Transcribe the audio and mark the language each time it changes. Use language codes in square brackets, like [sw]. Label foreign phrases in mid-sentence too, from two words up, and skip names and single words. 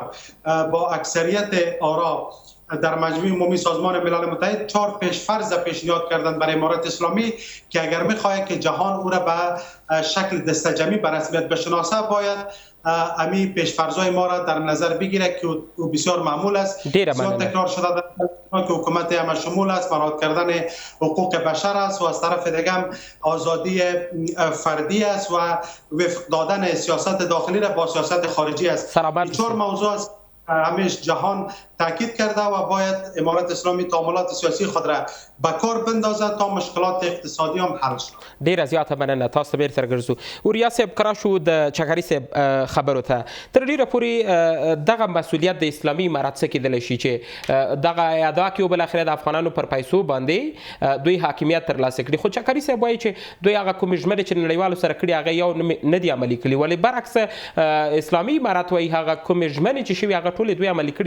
[fa] با اکثریت آرا در مجمع عمومی سازمان ملل متحد 4 پیشفرض پیشنهاد کردند برای امارت اسلامی که اگر می‌خواهد که جهان او را به شکل دسته‌جمعی به رسمیت بشناسه باید امی پیشفرض‌های ما را در نظر بگیره که او بسیار معمول است، بسیار تکرار شده که حکومت همه شمول است، مراعات کردن حقوق بشر است و از طرف دیگه هم آزادی فردی است و وفق دادن سیاست داخلی را با سیاست خارجی است. این 4 موضوع است همیشه جهان تاکید کرده و باید امارت اسلامی تعاملات سیاسی خود را به کار بندازد تا مشکلات اقتصادی هم حل شد. [ps] ډیره زیاته مننه، تاسو ته بیرته راګرځو. وریا صاحب کرا شو د چکري صاحب خبرو ته تر ډیره پورې دغه مسؤلیت د اسلامي امارت څخه کېدلی شي چې دغه ادا کړي او بل اخر د افغانانو پر پیسو باندې دوی حاکمیت ترلاسه کړي، خو چکري صاحب وایي چې دوی هغه کوم ژمنې چې نړیوالو سره کړي هغه یو نه دي عملي کړي، ولې برعکس اسلامي امارت وایي هغه کوم ژمنې چې شوي هغه ټولې دوی عملي کړي.